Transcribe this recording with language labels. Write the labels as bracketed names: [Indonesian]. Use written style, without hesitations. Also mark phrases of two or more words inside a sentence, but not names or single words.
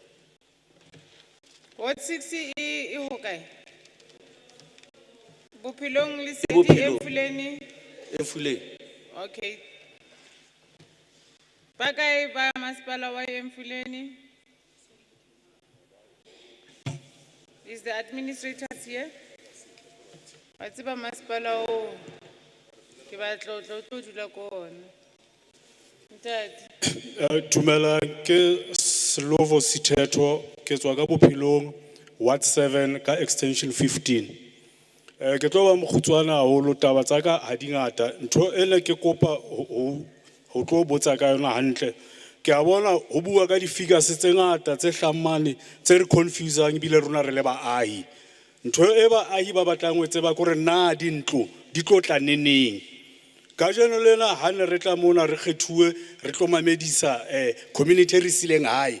[Southern Sotho] Ward 6 e ho kae? Bophelong le City Efuleni. Efuleni. Okay. Bakai ba masipala wa Efuleni. [English] Is the administrators here? [Southern Sotho] What's ba masipala o? Ke ba tlotlo dula ko ona. Ntate. Tumela ke Slovo Sithetho ke tswa ka Bophelong Ward 7 ka extension 15. Ke tlo ba mokhutswana haholo taba tsa ka ha di ngata ntho ene ke kopa ho tlo botsa ka yona hantle ke a bona ho bua ka di figures tse ngata tse hlamane tse re confusing bile rona re le baahi ntho e baahi ba batlang ho tseba gore na dintlo di tlo tla neneng Ka jeno lena ha ne re tla mona re kgethuwe re tlo mamedisa community re sileng hae.